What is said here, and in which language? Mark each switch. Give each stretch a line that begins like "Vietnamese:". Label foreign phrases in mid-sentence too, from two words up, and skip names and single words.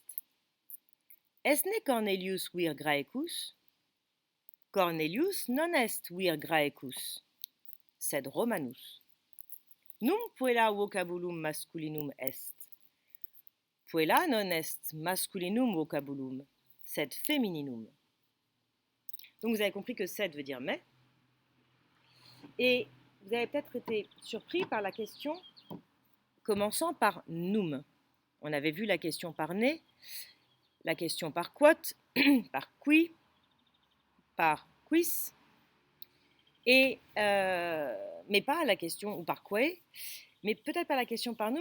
Latin: Esne Cornelius vir Graecus? Cornelius non est vir Graecus, sed Romanus. Num puella vocabulum masculinum est. Puella non est masculinum vocabulum, sed femininum.
French: Donc vous avez compris que sed veut dire mais. Et vous avez peut-être été surpris par la question commençant par num. On avait vu la question par né, la question par quot, par qui, par quis, et, mais pas la question, ou par quoi, mais peut-être pas la question par num.